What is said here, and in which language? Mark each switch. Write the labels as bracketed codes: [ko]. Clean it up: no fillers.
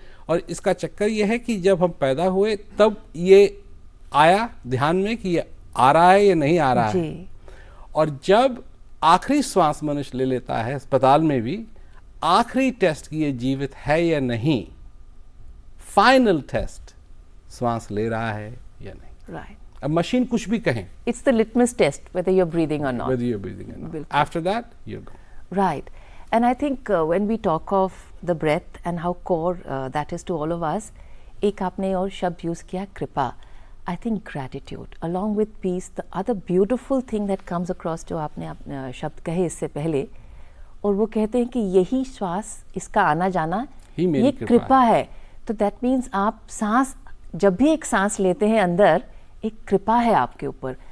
[hi] और इसका चक्कर ये है कि जब हम पैदा हुए तब ये आया ध्यान में कि ये आ रहा है या नहीं आ रहा है, और जब आखिरी श्वास मनुष्य ले लेता है अस्पताल में भी, आखिरी टेस्ट कि ये जीवित है या नहीं, फाइनल टेस्ट, श्वास ले रहा है या नहीं। [en] Right. [hi] अब मशीन कुछ भी कहें, [en] It's the litmus test whether you're breathing or not. whether you're breathing or not. [hi] Bilkul. [en] After that, you're gone. Right. And I think when we talk of the breath and how core that is to all of us, [hi] एक आपने और शब्द use किया, कृपा. [en] I think gratitude along with peace, the other beautiful thing that comes across [hi] जो आपने शब्द कहे इससे पहले, और वो कहते हैं कि यही श्वास, इसका आना जाना ही मेरी ये कृपा कृपा है। तो [en] that means [hi] आप सांस, जब भी एक सांस लेते हैं अंदर, एक कृपा है आपके ऊपर।